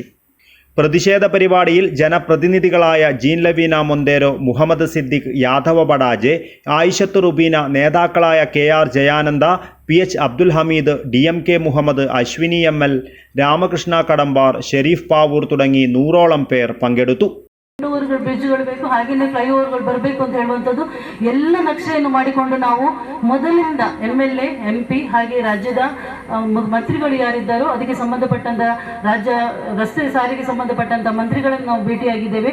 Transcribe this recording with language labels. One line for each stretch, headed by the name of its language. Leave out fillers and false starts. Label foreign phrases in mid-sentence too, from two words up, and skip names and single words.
Malayalam: പ്രതിഷേധ പരിപാടിയിൽ ജനപ്രതിനിധികളായ ജീൻ ലവീന മൊന്തേരോ, മുഹമ്മദ് സിദ്ദിഖ്, യാദവ ബഡാജെ, ആയിഷത്ത് റുബീന, നേതാക്കളായ KR ജയാനന്ദ, PH അബ്ദുൽ ഹമീദ്, DMK മുഹമ്മദ്, അശ്വിനി ML, രാമകൃഷ്ണ കടമ്പാർ, ഷെരീഫ് പാവൂർ തുടങ്ങി 100ഓളം പേർ പങ്കെടുത്തു.
Kannada: ಬ್ರಿಡ್ಜ್ಗಳು ಬೇಕು, ಹಾಗೆಯೇ ಫ್ಲೈಓವರ್ಗಳು ಬರಬೇಕು ಅಂತ ಹೇಳುವಂಥದ್ದು ಎಲ್ಲ ನಕ್ಷೆಯನ್ನು ಮಾಡಿಕೊಂಡು ನಾವು ಮೊದಲಿಂದ MLA, MP ಹಾಗೆ ರಾಜ್ಯದ ಮಂತ್ರಿಗಳು ಯಾರಿದ್ದಾರೋ ಅದಕ್ಕೆ ಸಂಬಂಧಪಟ್ಟಂತ ರಾಜ್ಯ ರಸ್ತೆ ಸಾರಿಗೆ ಸಂಬಂಧಪಟ್ಟಂತ ಮಂತ್ರಿಗಳನ್ನು ನಾವು ಭೇಟಿಯಾಗಿದ್ದೇವೆ.